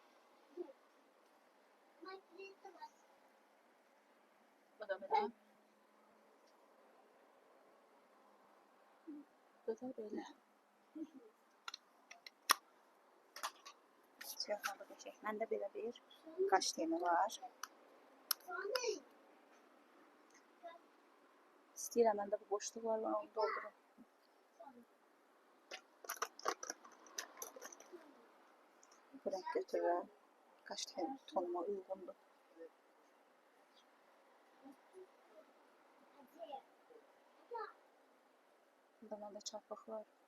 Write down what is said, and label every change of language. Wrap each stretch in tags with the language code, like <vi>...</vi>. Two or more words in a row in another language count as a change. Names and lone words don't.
<tr>Bu da böyle. Bu da böyle.</tr> <az>Siyahlı bir şey. Məndə belə bir qaş temi var. İstəyirəm, məndə bu boşluq var, onu doldurum. Bu renk götürürəm. Qaş temi tonuma uyğundur. Burada məndə çarpıq var.</az>